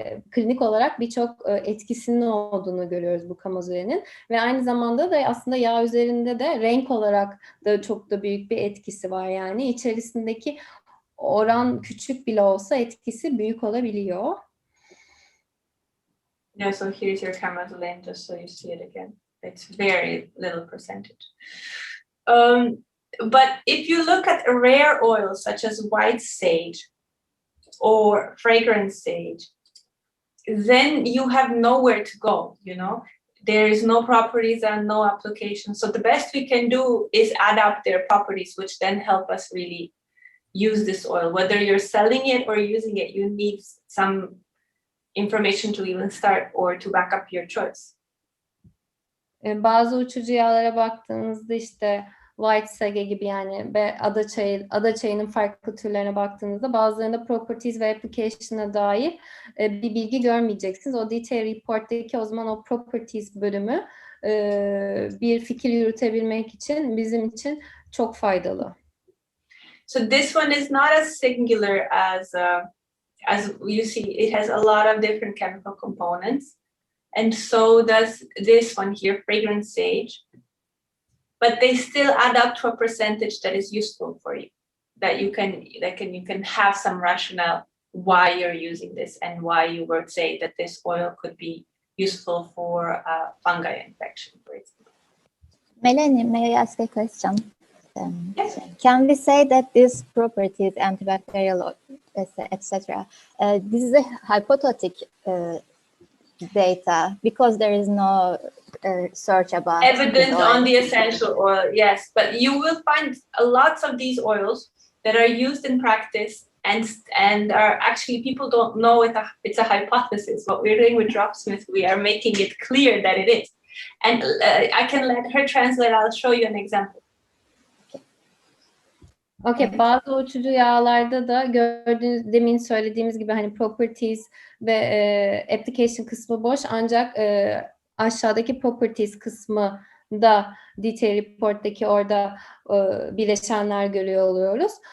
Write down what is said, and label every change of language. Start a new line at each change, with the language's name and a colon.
Turkish: Klinik olarak birçok etkisinin olduğunu görüyoruz bu kamozolenin. Ve aynı zamanda da aslında yağ üzerinde de renk olarak da çok da büyük bir etkisi var. Yani içerisindeki oran küçük bile olsa etkisi büyük olabiliyor.
English: Yeah, so here's your camozoline, just so you see it again. It's very little percentage. But if you look at rare oils such as white sage or fragrance sage, then you have nowhere to go, There is no properties and no application. So the best we can do is add up their properties, which then help us really use this oil. Whether you're selling it or using it, you need some information to even start or to back up your choice.
Turkish: Bazı uçucu yağlara baktığınızda işte white sage gibi yani ve ada çayının farklı türlerine baktığınızda bazılarında properties ve application'a dair bir bilgi görmeyeceksiniz. O detail report'taki o zaman o properties bölümü bir fikir yürütebilmek için bizim için çok faydalı.
English: So this one is not as singular as you see. It has a lot of different chemical components, and so does this one here, fragrance sage. But they still add up to a percentage that is useful for you, that you can have some rationale why you're using this and why you would say that this oil could be useful for fungi infection, for example. Melanie, may I ask a question? Yes. Can we say that these properties, antibacterial, etc., this is a hypothetic data because there is no search about Evidence on the essential oil, yes, but you will find lots of these oils that are used in practice and are actually, people don't know it's a hypothesis. What we're doing with Dropsmith, we are making it clear that it is. And I can let her translate. I'll show you an example.
Turkish: Okay, bazı uçucu yağlarda da gördüğünüz, demin söylediğimiz gibi hani properties ve application kısmı boş, ancak aşağıdaki properties kısmı da detail report'taki orada bileşenler görüyor oluyoruz.